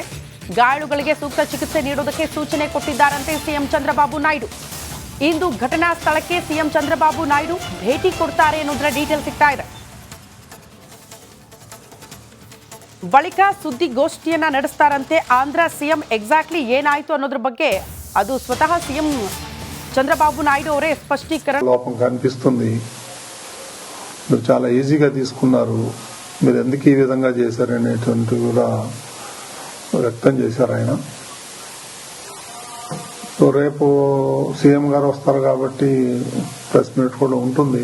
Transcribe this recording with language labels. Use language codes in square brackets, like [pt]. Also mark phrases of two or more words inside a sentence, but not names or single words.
[kn] ಗಾಯಾಳುಗಳಿಗೆ ಸೂಕ್ತ ಚಿಕಿತ್ಸೆ ನೀಡೋದಕ್ಕೆ ಸೂಚನೆ ಕೊಟ್ಟಿದ್ದಾರಂತೆ ಸಿಎಂ ಚಂದ್ರಬಾಬು ನಾಯ್ಡು. ಇಂದು ಘಟನಾ ಸ್ಥಳಕ್ಕೆ ಸಿಎಂ ಚಂದ್ರಬಾಬು ನಾಯ್ಡು ಭೇಟಿ ಕೊಡ್ತಾರೆ ಅನ್ನೋದ್ರ ಡೀಟೇಲ್ ಸಿಗ್ತಾ ಇದೆ. ಬಳಿಕ ಸುದ್ದಿಗೋಷ್ಠಿಯನ್ನ ನಡೆಸ್ತಾರಂತೆ. ಆಂಧ್ರ ಸಿಎಂ ఎగ్జాక్ట్లీ ಏನಾಯ್ತು ಅನ್ನೋದ್ರ ಬಗ್ಗೆ ಅದು ಸ್ವತಃ ಸಿಎಂ చంద్రబాబు నాయుడు ಅವರೇ స్పష్టీకరణ. [te] లోపం కనిపిస్తుంది. మీరు చాలా ఈజీగా తీసుకున్నారు, మీరు ఎందుకు ఈ విధంగా చేశారనేటువంటి కూడా వ్యక్తం చేశారు ఆయన. సో రేపు సీఎం గారు వస్తారు కాబట్టి ప్రెస్ మీట్ కూడా ఉంటుంది.